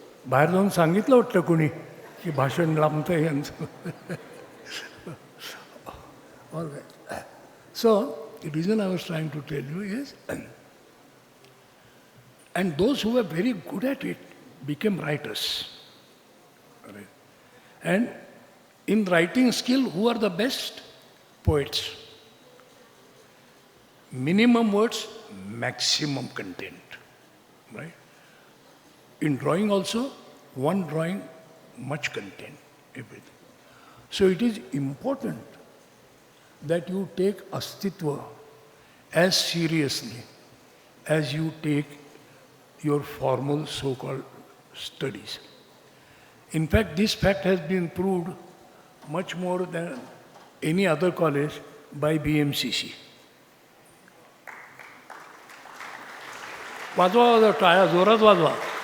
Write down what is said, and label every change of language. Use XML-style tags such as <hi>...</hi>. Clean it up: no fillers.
<mr>बाहेर जाऊन सांगितलं वाटतं कोणी की भाषण लांबतं यांचं.</mr> <en>All right. So, the reason I was trying to tell you is, and those who were very good at it became writers. Right? And in writing skill, who are the best? Poets. Minimum words, maximum content. Right? In drawing also, one drawing, much content, everything. So it is important that you take AstitvA as seriously as you take your formal so-called studies. In fact, this fact has been proved much more than any other college by BMCC.</en> <mr>वाजवा टाळ्या जोरात वाजवा.</mr>